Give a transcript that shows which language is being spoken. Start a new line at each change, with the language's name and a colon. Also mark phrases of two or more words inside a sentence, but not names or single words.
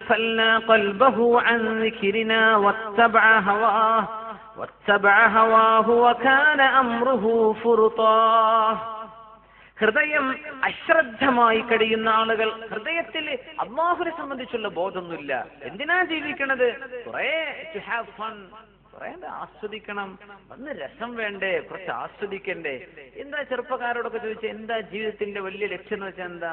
Arabic: أغفلنا قلبه عن ذكرنا واتبع هواه وكان أمره فرطا.
Malayalam: ഹൃദയം അശ്രദ്ധമായി കഴിയുന്ന ആളുകൾ, ഹൃദയത്തിൽ അല്ലാഹുവിനെ സംബന്ധിച്ചുള്ള ബോധമൊന്നുമില്ല. എന്തിനാ ജീവിക്കണത്? കുറെ
English: to have fun,
Malayalam: കുറെ ആസ്വദിക്കണം, ഒന്ന് രസം വേണ്ടേ, കുറച്ച് ആസ്വദിക്കണ്ടേ. എന്താ ചെറുപ്പക്കാരോടൊക്കെ ചോദിച്ചാൽ എന്താ ജീവിതത്തിന്റെ വലിയ ലക്ഷ്യം എന്ന് വെച്ചാൽ എന്താ?